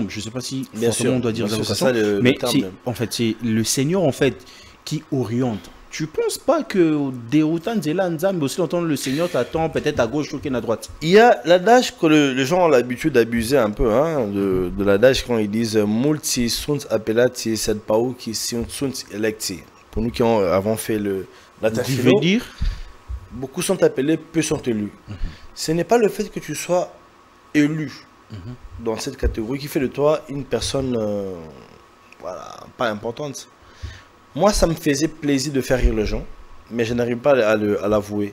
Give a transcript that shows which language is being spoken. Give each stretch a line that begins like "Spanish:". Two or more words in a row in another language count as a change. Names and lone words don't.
French: Je ne sais pas si on doit dire vocation, mais en fait, c'est le Seigneur en fait qui oriente. Tu ne penses pas que des autant de là, aussi longtemps le Seigneur t'attend peut-être à gauche ou à droite? Il y a l'adage que les gens ont l'habitude d'abuser un peu de l'adage quand ils disent
Latin: multi sunt appellati sed pauci sunt electi.
French: Pour nous qui avons fait la tu veux dire beaucoup sont appelés, peu sont élus. Ce n'est pas le fait que tu sois élu dans cette catégorie qui fait de toi une personne voilà, pas importante. Moi, ça me faisait plaisir de faire rire les gens, mais je n'arrive pas à l'avouer.